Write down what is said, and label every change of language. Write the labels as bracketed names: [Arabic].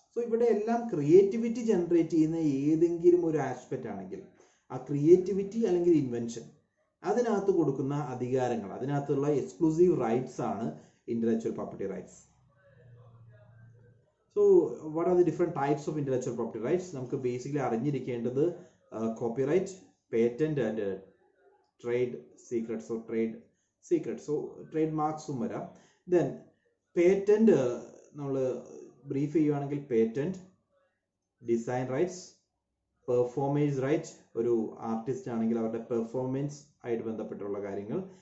[Malayalam] So ഇവിടെ എല്ലാം creativity generate ചെയ്യുന്ന ഏതെങ്കിലും ഒരു ആസ്പെക്റ്റ് ആണെങ്കിൽ ആ ക്രിയേറ്റിവിറ്റി അല്ലെങ്കിൽ ഇൻവെൻഷൻ അതിനകത്ത് കൊടുക്കുന്ന അധികാരങ്ങൾ, അതിനകത്തുള്ള എക്സ്ക്ലൂസീവ് റൈറ്റ്സ് ആണ് intellectual property rights. [English] So what are the different types of intellectual property rights? [Malayalam] നമുക്ക് ബേസിക്കലി അറിഞ്ഞിരിക്കേണ്ടത് copyright, patent and trade secrets or trade secrets, so trade മാർക്സും വരാം. ദെൻ പേറ്റന്റ് നമ്മൾ ബ്രീഫ് ചെയ്യുകയാണെങ്കിൽ patent, design rights, performance right, ഒരു artist ആണെങ്കിൽ അവരുടെ performance ആയിട്ട് ബന്ധപ്പെട്ടുള്ള കാര്യങ്ങൾ.